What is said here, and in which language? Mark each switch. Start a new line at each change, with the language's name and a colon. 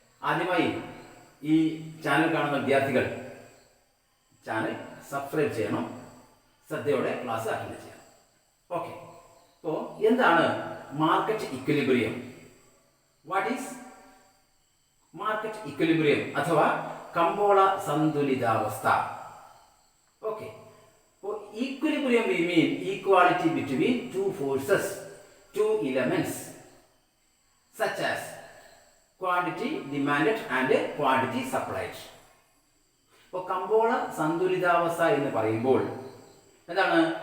Malayalam: ആദ്യമായി ഈ ചാനൽ കാണുന്ന വിദ്യാർത്ഥികൾ ചാനൽ സബ്സ്ക്രൈബ് ചെയ്യണം, ശ്രദ്ധയോടെ ക്ലാസ് അറ്റൻഡ് ചെയ്യണം. ഓക്കെ, അപ്പോൾ എന്താണ് market equilibrium?
English: what is market equilibrium
Malayalam: അഥവാ കമ്പോള സന്തുലിതാവസ്ഥ?
English: okay,
Malayalam: അപ്പോൾ
English: equilibrium we mean equality between two forces, two elements such as quantity demanded and quantity supplied.
Malayalam: അപ്പോൾ കമ്പോള സന്തുലിതാവസ്ഥ എന്ന് പറയുമ്പോൾ എന്താണ്?